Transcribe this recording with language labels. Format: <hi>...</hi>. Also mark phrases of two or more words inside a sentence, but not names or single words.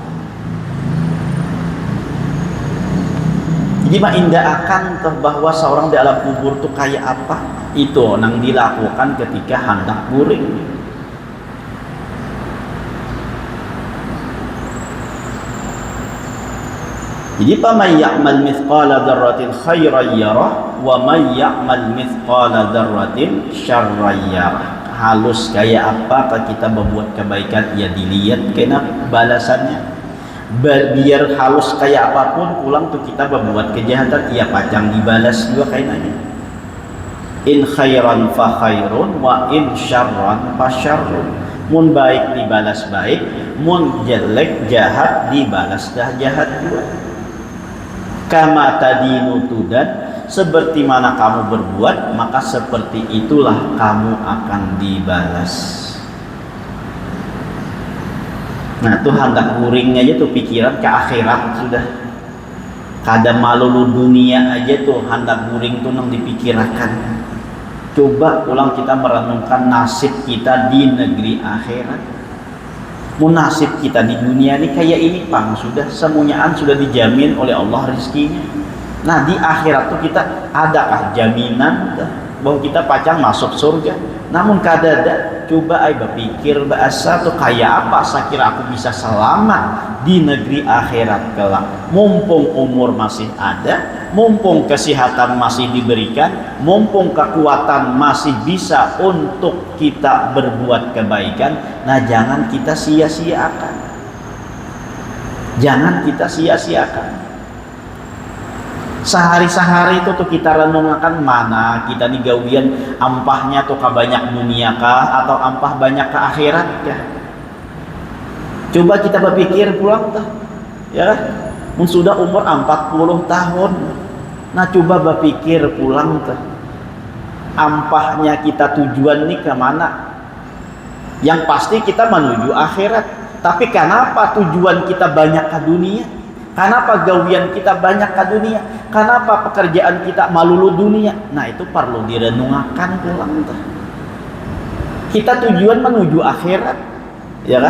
<bjn>Jadi mah indah akan toh bahwa seorang di alam kubur tuh kayak apa, itu nang dilakukan ketika hendak guring.</bjn> <ar>Jadi من يعمل مثقال ذرة خيرا يره ومن يعمل مثقال ذرة شرا يره.</ar> <bjn>Halus kayak apa kita membuat kebaikan, ya dilihat kena balasannya. Biar halus kayak apapun pulang tuh kita membuat kejahatan, ia pacang dibalas juga kayaknya.</bjn> <ar>إن خيرا فخير وإن شرا فشر.</ar> <bjn>Mun baik dibalas baik, mun jelek jahat dibalas jahat juga.</bjn> <ar>كما تدين تدان,</ar> <id>seperti mana kamu berbuat maka seperti itulah kamu akan dibalas.</id> <bjn>Nah tuh hendak guringnya aja tuh pikiran ke akhirat sudah. Kada malulu dunia aja tuh hendak guring tuh nang dipikirkan.</bjn> <id>Coba ulang kita merenungkan nasib kita di negeri akhirat.</id> <bjn>Nasib kita di dunia ini kayak ini pang sudah semuanya sudah dijamin oleh Allah rezekinya. Nah di akhirat tuh kita adakah jaminan bahwa kita pacang masuk surga? Namun kada ada. Coba ay berpikir bahasa tuh kayak apa sakira aku bisa selamat di negeri akhirat kelak.</bjn> <id>Mumpung umur masih ada, mumpung kesehatan masih diberikan, mumpung kekuatan masih bisa untuk kita berbuat kebaikan. Nah jangan kita sia-siakan.</id> <bjn>Jangan kita sia-siakan. Sehari-sehari itu tuh kita renungkan mana kita nih gawian ampahnya tuh ke banyak dunia kah atau ampah banyak ke akhirat kah? Coba kita berpikir pulang tuh, ya sudah umur 40 tahun. Nah coba berpikir pulang tuh, ampahnya kita tujuan nih ke mana?</bjn> <id>Yang pasti kita menuju akhirat. Tapi kenapa tujuan kita banyak ke dunia?</id> <bjn>Kenapa gawian kita banyak ke dunia? Kenapa pekerjaan kita malulu dunia? Nah, itu perlu direnungkan pulang tuh. Kita tujuan menuju akhirat, ya kan?</bjn>